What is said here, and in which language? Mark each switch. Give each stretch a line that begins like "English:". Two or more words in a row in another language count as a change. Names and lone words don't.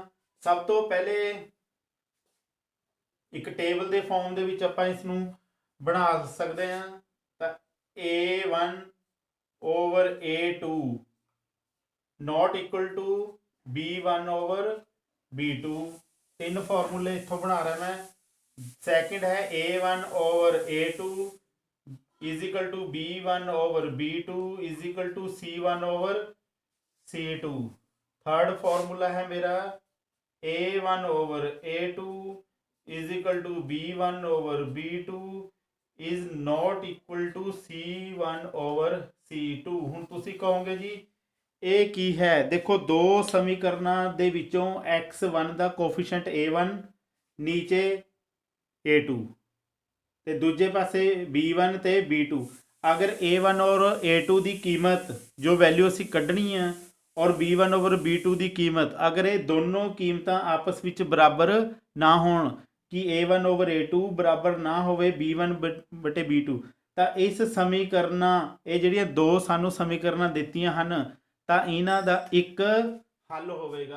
Punjabi: ਸਭ ਤੋਂ ਪਹਿਲੇ ਇੱਕ ਟੇਬਲ ਦੇ ਫਾਰਮ ਦੇ ਵਿੱਚ ਆਪਾਂ ਇਸ ਨੂੰ ਬਣਾ ਸਕਦੇ ਹਾਂ ਤਾਂ
English: A1 over A2 not equal to B1 over B2.
Punjabi: ਤਿੰਨ ਫਾਰਮੂਲੇ ਇੱਥੋਂ ਬਣਾ ਰਿਹਾ ਮੈਂ।
English: ਸੈਕਿੰਡ ਹੈ A1 ਓਵਰ A2 is equal to B1 over B2 is equal to C1 over C2। third formula
Hindi: है मेरा
English: A1 over A2 is equal to B1 over B2 is not equal to C1 over C2।
Punjabi: ਹੁਣ ਤੁਸੀਂ ਕਹੋਗੇ ਜੀ ਇਹ ਕੀ ਹੈ? ਦੇਖੋ ਦੋ ਸਮੀਕਰਨਾਂ ਦੇ ਵਿੱਚੋਂ x1 ਦਾ ਕੋਫੀਸ਼ੀਐਂਟ A1 ਨੀਚੇ A2 ਤੇ ਦੂਜੇ ਪਾਸੇ B1 ਤੇ B2। ਅਗਰ A1 ਔਰ A2 ਦੀ ਕੀਮਤ ਜੋ ਵੈਲਿਊ ਅਸੀਂ ਕੱਢਣੀ ਆ ਔਰ B1 ਓਵਰ B2 ਦੀ ਕੀਮਤ ਅਗਰ ਇਹ ਦੋਨੋਂ ਕੀਮਤਾਂ ਆਪਸ ਵਿੱਚ ਬਰਾਬਰ ਨਾ ਹੋਣ ਕਿ A1 ਓਵਰ A2 ਬਰਾਬਰ ਨਾ ਹੋਵੇ B1 ਬਟੇ B2 ਤਾਂ ਇਸ ਸਮੀਕਰਨਾਂ ਇਹ ਜਿਹੜੀਆਂ ਦੋ ਸਾਨੂੰ ਸਮੀਕਰਨਾਂ ਦਿੱਤੀਆਂ ਹਨ ਤਾਂ ਇਹਨਾਂ ਦਾ ਇੱਕ ਹੱਲ ਹੋਵੇਗਾ।